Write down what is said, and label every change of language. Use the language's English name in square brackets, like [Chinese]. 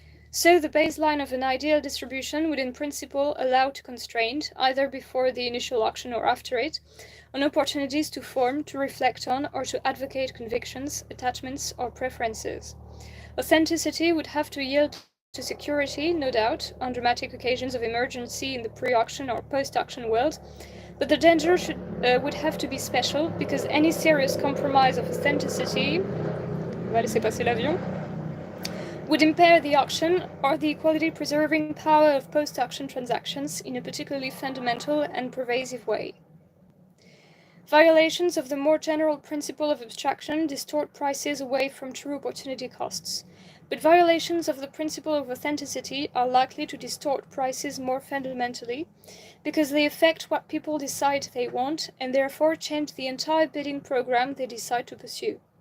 [English] So the baseline of an ideal distribution would in principle allow to constrain, either before the initial action or after it, on opportunities to form, to reflect on, or to advocate convictions, attachments, or preferences. Authenticity would have to yield to security, no doubt, on dramatic occasions of emergency in the pre-action or post-action world, but the danger would have to be special, because any serious compromise of authenticity... [French] On va laisser passer l'avion. [English] Would impair the action or the equality-preserving power of post-action transactions in a particularly fundamental and pervasive way. Violations of the more general principle of abstraction distort prices away from true opportunity costs, but violations of the principle of authenticity are likely to distort prices more fundamentally, because they affect what people decide they want and therefore change the entire bidding program they decide to pursue.